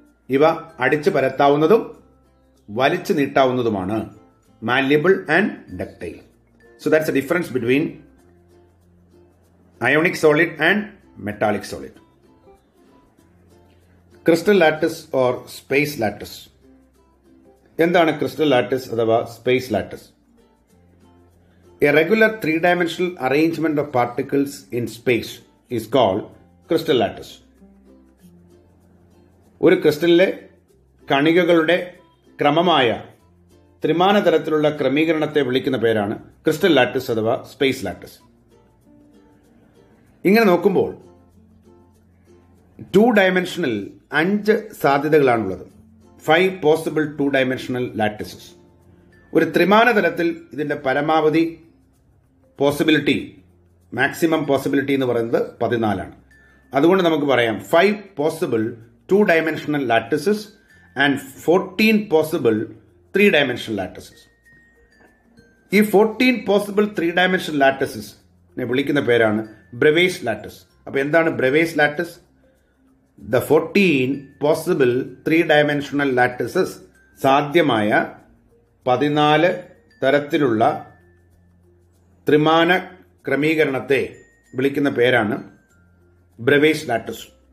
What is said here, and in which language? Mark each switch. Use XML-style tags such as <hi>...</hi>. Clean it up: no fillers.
<ml>ഇവ അടിച്ചു പരത്താവുന്നതും വലിച്ചു നീട്ടാവുന്നതുമാണ്,</ml> <en>Malleable and ductile. So that's a difference between ionic solid and metallic solid.</en> <ml>Crystal lattice or space lattice. എന്താണ് crystal lattice അഥവാ space lattice?</ml> <en>A regular 3-dimensional arrangement of particles in space is called crystal lattice.</en> <ml>ഒരു ക്രിസ്റ്റലിലെ കണികകളുടെ ക്രമമായ ത്രിമാന തരത്തിലുള്ള ക്രമീകരണത്തെ വിളിക്കുന്ന പേരാണ് crystal lattice അഥവാ space lattice. ഇങ്ങനെ നോക്കുമ്പോൾ 2-dimensional 5 സാധ്യതകളാണുള്ളത്.</ml> <en>5 possible 2-dimensional lattices.</en> <ml>ഒരു ത്രിമാന തലത്തിൽ ഇതിന്റെ പരമാവധി പോസിബിലിറ്റി, മാക്സിമം പോസിബിലിറ്റി എന്ന് പറയുന്നത് 14 ആണ്. അതുകൊണ്ട് നമുക്ക് പറയാം</ml> <en>5 possible 2-dimensional lattices and 14 possible 3-dimensional lattices.</en> <ml>ഈ</ml> <en>14 possible 3-dimensional lattices</en> <ml>വിളിക്കുന്ന പേരാണ് ബ്രെവേസ് ലാറ്റിസ്. അപ്പൊ എന്താണ് ബ്രെവേസ് lattice?</ml> <en>The 14 possible 3-dimensional lattices,</en> <ml>സാധ്യമായ 14 തരത്തിലുള്ള ത്രിമാന ക്രമീകരണത്തെ വിളിക്കുന്ന പേരാണ് ബ്രെവേസ് ലാറ്റിസ്.</ml>